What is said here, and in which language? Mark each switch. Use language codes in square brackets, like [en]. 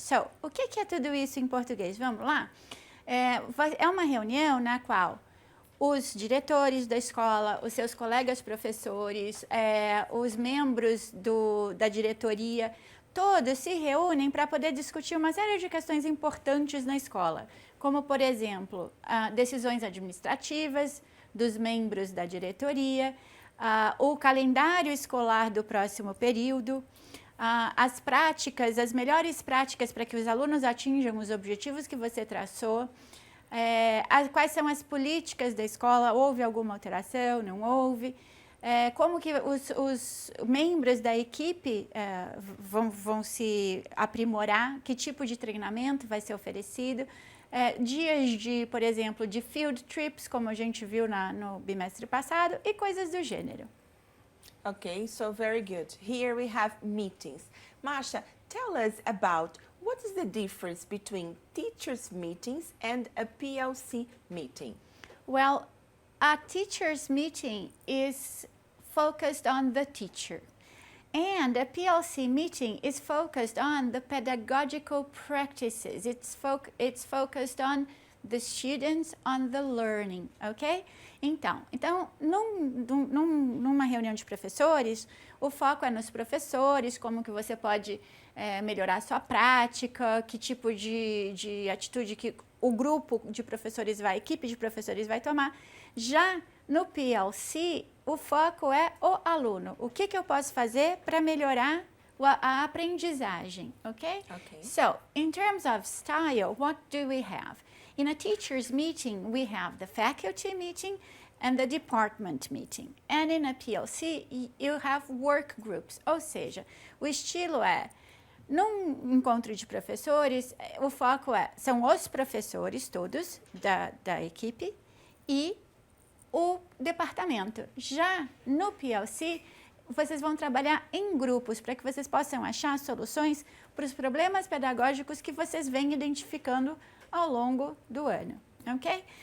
[pt] So, o que é tudo isso em português? Vamos lá? É uma reunião na qual os diretores da escola, os seus colegas professores, os membros da diretoria, todos se reúnem para poder discutir uma série de questões importantes na escola, como, por exemplo, decisões administrativas dos membros da diretoria, o calendário escolar do próximo período, as práticas, as melhores práticas para que os alunos atinjam os objetivos que você traçou, quais são as políticas da escola, houve alguma alteração, não houve, como que os membros da equipe vão se aprimorar, que tipo de treinamento vai ser oferecido, dias de, por exemplo, de field trips, como a gente viu no bimestre passado, e coisas do gênero. [en] Okay, so very good. Here we have meetings. Marsha, tell us about what is the difference between teachers' meetings and a PLC meeting? Well, a teacher's meeting is focused on the teacher, and a PLC meeting is focused on the pedagogical practices. It's focused on the students, on the learning, ok? [pt] Então numa reunião de professores, o foco é nos professores, como que você pode melhorar a sua prática, que tipo de atitude que o grupo de professores a equipe de professores vai tomar. Já no PLC, o foco é o aluno. O que eu posso fazer para melhorar a aprendizagem, ok? [en] Okay. So, in terms of style, what do we have? In a teacher's meeting, we have the faculty meeting and the department meeting. And in a PLC, you have work groups, [pt] ou seja, o estilo é, num encontro de professores, o foco são os professores todos da equipe e o departamento. Já no PLC, vocês vão trabalhar em grupos para que vocês possam achar soluções para os problemas pedagógicos que vocês vêm identificando ao longo do ano, ok?